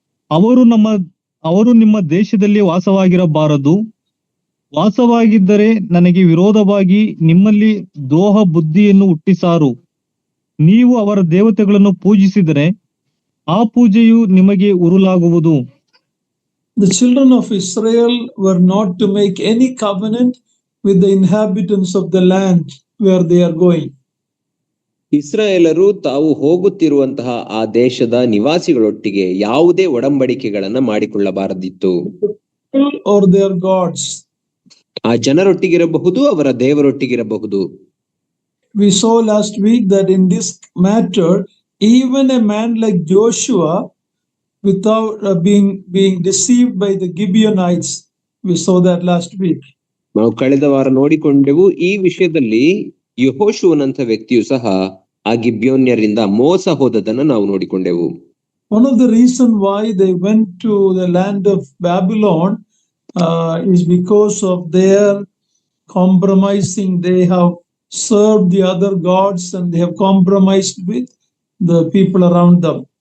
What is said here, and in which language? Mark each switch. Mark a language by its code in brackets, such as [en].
[kn] ಅವರು ನಿಮ್ಮ ದೇಶದಲ್ಲಿ ವಾಸವಾಗಿರಬಾರದು. ವಾಸವಾಗಿದ್ದರೆ ನನಗೆ ವಿರೋಧವಾಗಿ ನಿಮ್ಮಲ್ಲಿ ದ್ರೋಹ ಬುದ್ಧಿಯನ್ನು ಹುಟ್ಟಿಸಾರು. ನೀವು ಅವರ ದೇವತೆಗಳನ್ನು ಪೂಜಿಸಿದರೆ ಆ ಪೂಜೆಯು ನಿಮಗೆ ಉರುಲಾಗುವುದು. [en] The children of Israel were not to make any covenant with the inhabitants of the land where they are going. [kn] ಇಸ್ರಾಯೇಲರು ತಾವು ಹೋಗುತ್ತಿರುವಂತಹ ಆ ದೇಶದ ನಿವಾಸಿಗಳೊಟ್ಟಿಗೆ ಯಾವುದೇ ಒಡಂಬಡಿಕೆಗಳನ್ನ ಮಾಡಿಕೊಳ್ಳಬಾರದಿತ್ತು. [en] Or their gods. [kn] ಆ ಜನರೊಟ್ಟಿಗಿರಬಹುದು, ಅವರ ದೇವರೊಟ್ಟಿಗಿರಬಹುದು. [en] We saw last week that in this matter, even a man like Joshua, without being deceived by the Gibeonites, we saw that last week. [kn] ನಾವು ಕಳೆದ ವಾರ ನೋಡಿಕೊಂಡೆವು. ಈ ವಿಷಯದಲ್ಲಿ ಯೆಹೋಶುವನಂತ ವ್ಯಕ್ತಿಯು ಸಹ ಆ ಗಿಬ್ಯೋನ್ಯರಿಂದ ಮೋಸ ಹೋದದನ್ನು ನಾವು ನೋಡಿಕೊಂಡೆವು. [en] One of the reason why they went to the land of Babylon is because of their compromising. They have served the other gods and they have compromised with the people around them.